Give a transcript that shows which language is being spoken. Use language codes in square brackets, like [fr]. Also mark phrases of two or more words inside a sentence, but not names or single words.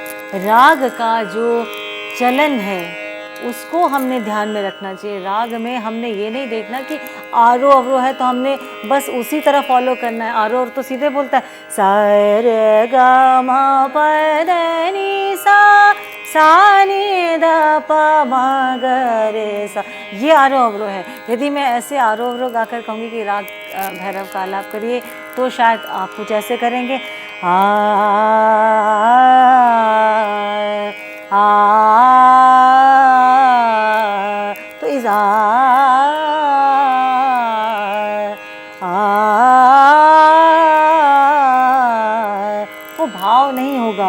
[hi] राग का जो चलन है उसको हमने ध्यान में रखना चाहिए। राग में हमने ये नहीं देखना कि आरोह अवरोह है तो हमने बस उसी तरह फॉलो करना है। आरोह तो सीधे बोलता है सा रे ग म प द नि सा नि द प म ग रे सा, ये आरोह अवरोह है। यदि मैं ऐसे आरोह अवरोह गाकर कहूँगी कि राग भैरव का आलाप करिए तो शायद आप कुछ ऐसे करेंगे तो इस वो भाव नहीं होगा।